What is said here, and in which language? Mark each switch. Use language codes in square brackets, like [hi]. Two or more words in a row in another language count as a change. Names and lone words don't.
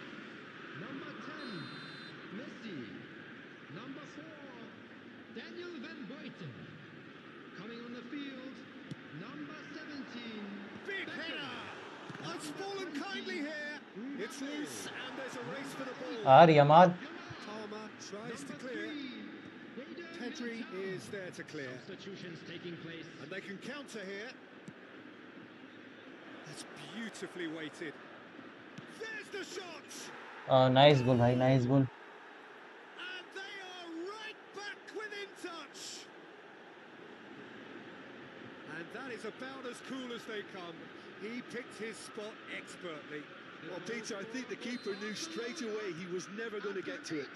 [en] Number 10, Messi. Number 4, Daniel Van Buiten. Coming on the field, number 17, Big Beckham. header! It's fallen kindly here. It's loose and there's a race for the ball. [hi] यार यमाल [en] Palmer tries to Number clear. 3, Hayden Pedri Militao. is there to clear. Substitutions taking place. And they can counter here. That's beautifully weighted. There's the shot! nice goal भाई, nice goal. And they are right back within touch. And that is about as cool as they come. He picked his spot expertly. Well, Peter, I think the keeper knew straight away he was never going to get to it.